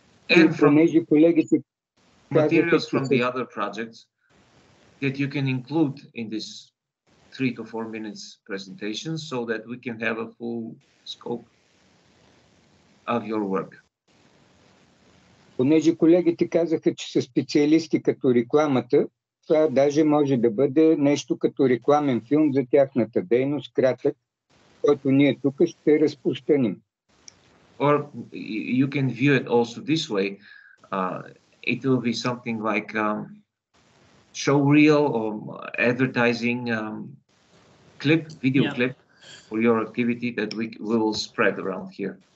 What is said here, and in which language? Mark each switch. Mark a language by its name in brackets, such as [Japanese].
[English] And from [Bulgarian] колегите [English] materials from the other projects that you can include in this 3 to 4 minutes presentation so that we can have a full scope of your work. [Bulgarian] Понеже колегите казаха, че са специалисти като рекламата, това даже може да бъде нещо като рекламен филм за тяхната дейност, кратък, който ние тук ще разпространим. [English] Or you can view it also this way. It will be something like show reel or advertising clip, video clip for your activity that we will spread around here.